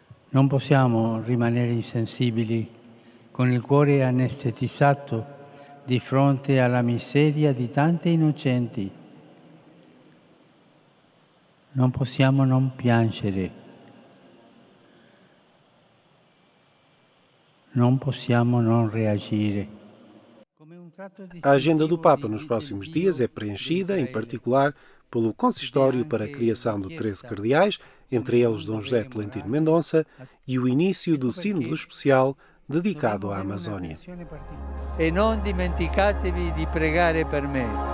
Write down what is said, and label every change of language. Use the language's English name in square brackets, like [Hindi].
[Italian] Non possiamo rimanere insensibili, con il cuore anestetizzato di fronte alla miseria di tanti innocenti. Non possiamo non piangere. Non possiamo non reagire. [Portuguese] A agenda do Papa nos próximos dias é preenchida, em particular, pelo Consistório para a criação de 13 cardeais, entre eles Dom José Tolentino Mendonça, e o início do Sínodo Especial dedicado à Amazônia. [Italian] E non dimenticatevi di pregare per me.